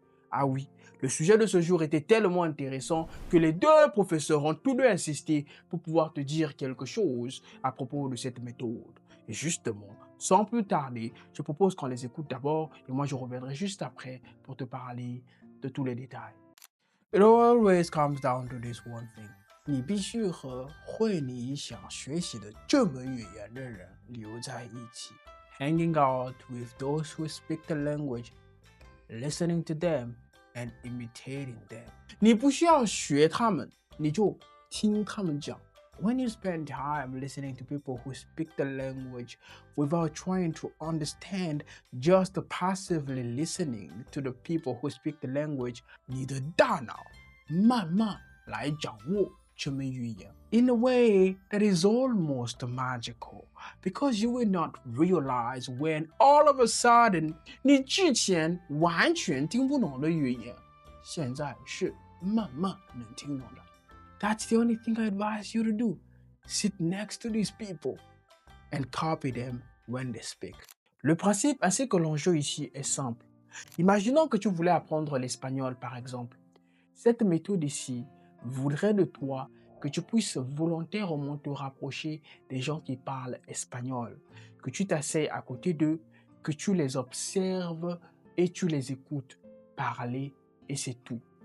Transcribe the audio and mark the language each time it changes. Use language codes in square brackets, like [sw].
[fr] Ah oui, le sujet de ce jour était tellement intéressant que les deux professeurs ont tous deux insisté pour pouvoir te dire quelque chose à propos de cette méthode. Et justement, sans plus tarder, je propose qu'on les écoute d'abord et moi je reviendrai juste après pour te parler de tous les détails. [en] It always comes down to this one thing. [zh] 你必须和会你想学习的这门语言的人留在一起。 [en] Hanging out with those who speak the language, listening to them, and imitating them. [zh] 你不需要学他们，你就听他们讲。 [en] When you spend time listening to people who speak the language without trying to understand, just passively listening to the people who speak the language, [zh] 你的大脑慢慢来掌握这门语言。 [en] In a way that is almost magical, because you will not realize when all of a sudden [zh] 你之前完全听不懂的语言，现在是慢慢能听懂的。 [en] That's the only thing I advise you to do. Sit next to these people and copy them when they speak. [fr] Le principe ainsi que l'enjeu ici est simple. Imaginons que tu voulais apprendre l'espagnol par exemple. Cette méthode ici voudrait de toi que tu puisses volontairement te rapprocher des gens qui parlent espagnol, que tu t'asseyes à côté d'eux, que tu les observes et tu les écoutes parler et c'est tout.